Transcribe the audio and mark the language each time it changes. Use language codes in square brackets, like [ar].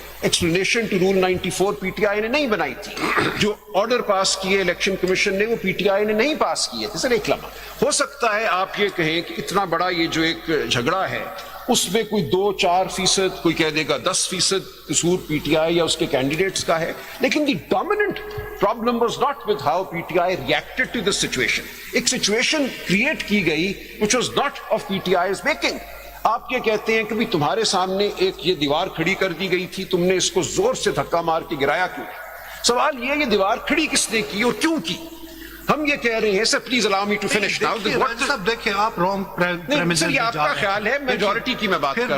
[ur] Explanation to role 94 P T I نے نہیں بنائی تھی, جو آرڈر پاس کیے الیکشن کمیشن نے وہ پی ٹی آئی نے نہیں پاس کیے تھے. سر ایک لمحہ, ہو سکتا ہے آپ یہ کہیں کہ اتنا بڑا یہ جو ایک جھگڑا ہے اس میں کوئی 2-4%, کوئی کہہ دے گا 10% قصور پی ٹی آئی یا اس کے کینڈیڈیٹس کا ہے, لیکن [en] The dominant problem was not with how P T I reacted to this situation. [ur] ایک سچویشن کریٹ کی گئی [en] which was not of PTI's making. [ur] آپ یہ کہتے ہیں کہ بھی تمہارے سامنے ایک یہ دیوار کھڑی کر دی گئی تھی, تم نے اس کو زور سے دھکا مار کے گرایا کیوں؟ سوال یہ دیوار کھڑی کس نے کی اور کیوں کی؟ ہم یہ کہہ رہے ہیں sir [en] please allow me to finish now [ur] صاحب دیکھیں آپ رانگ نہیں سر یہ آپ کا خیال ہے میجورٹی کی میں بات کر رہا